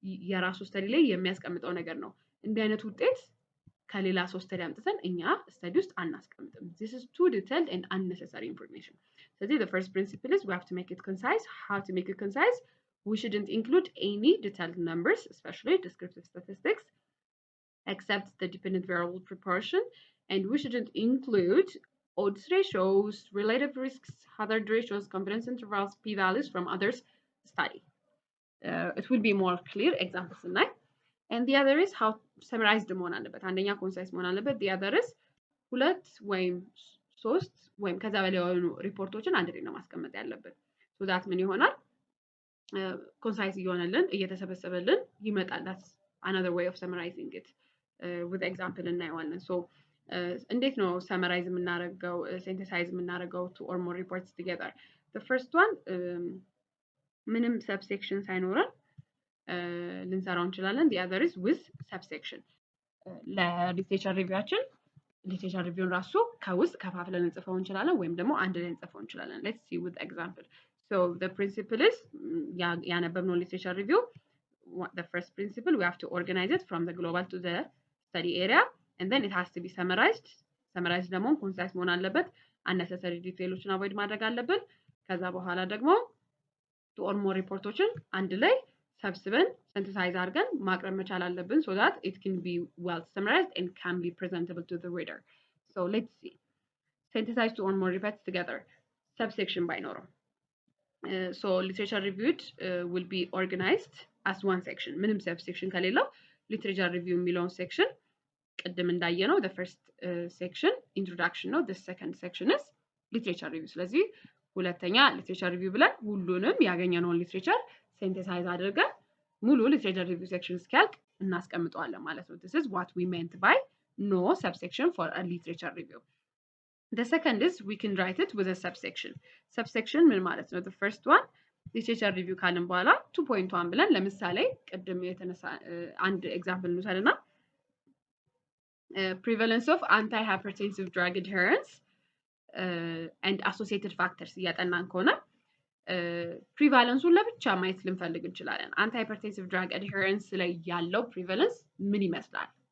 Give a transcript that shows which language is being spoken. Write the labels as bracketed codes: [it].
[am] የራሱ ስተዲ ላይ የሚያስቀምጠው ነገር ነው። እንዲህ አይነት ውጤት ከሌላ ሰው ስተዲ አምጥተን እኛ ስተዲ ውስጥ አናስቀምጥም። [en] this is too detailed and unnecessary information። ስለዚህ the first principle is we have to make it concise. How to make it concise? We shouldn't include any detailed numbers, especially descriptive statistics, except the dependent variable proportion, and we shouldn't include odds ratios, relative risks, hazard ratios, confidence intervals, p-values from others study. It will be more clear examples in that. And the other is how summarized [am] መሆን አለበት። አንደኛ ኮንሳይዝ መሆን አለበት። the other is ሁለት ወይም ሶስት ወይም ከዛ በላይ የሆኑ ሪፖርቶችን አንድ ላይ ነው ማስቀመጥ ያለብን። so that ምን ይሆናል? ኮንሳይዝ እየሆነልን እየተሰበሰበልን ይመጣል። [en] that's another way of summarizing it. with example [am] እናየዋለን። [en] so [am] እንዴት ነው ሰመራይዝ የምናደርገው ሲንተሳይዝ የምናደርገው [en] two or more reports together? [am] the first one ምንም subsection ሳይኖረን ልንሰራው እንችላለን። [en] the other is with subsection። [am] ለሊትሬቸር ሪቪዋችን ሊትሬቸር ሪቪውን ራሱ ከውስጥ ከፋፍለን እንጽፈው እንችላለን ወይም ደግሞ አንድ ላይ እንጽፈው እንችላለን። [en] let's see with example. so the principle is [am] ያነበብነው ሊትሬቸር ሪቪው [en] the first principle we have to organize it from the global to the study area and then it has to be summarized. [am] summarized ደግሞ ኮንሳይዝ መሆን አለበት። unnecessary ዲቴይሎችን አቮይድ ማድረግ አለብን። ከዛ በኋላ ደግሞ two or more ሪፖርቶችን አንድ ላይ ሰብስበን synthesize አድርገን ማቅረብ መቻል አለብን [en] so that it can be well summarized and can be presentable to the reader. so let's see. synthesize two or more reports together. [am] subsection ባይኖረው [en] so literature reviewed will be organized as one section. [am] ምንም subsection ከሌለው literature review የሚለውን section ቅድም እንዳየነው the first section introduction ነው። [en] the second section is literature review። [am] ስለዚህ ሁለተኛ literature review ብለን ሁሉንም ያገኘነውን literature synthesize አድርገን ሙሉ literature review section እስኪያልቅ እናስቀምጠዋለን ማለት ነው። [en] this is what we meant by no subsection for a literature review. the second is we can write it with a subsection. [am] subsection ምን ማለት ነው? the first one literature review ካልን በኋላ 2.1 ብለን ለምሳሌ ቅድም የተነሳ አንድ ኤግዛምፕል እንውሰድና [en] prevalence of antihypertensive drug adherence and associated factors [am] እያጠናን ከሆነ ፕሪቫለንሱን ለብቻ ማየት ልንፈልግ እንችላለን። አንቲሃይፐርቴንሲቭ ድራግ አድሄረንስ ላይ ያለው ፕሪቫለንስ ምን ይመስላል?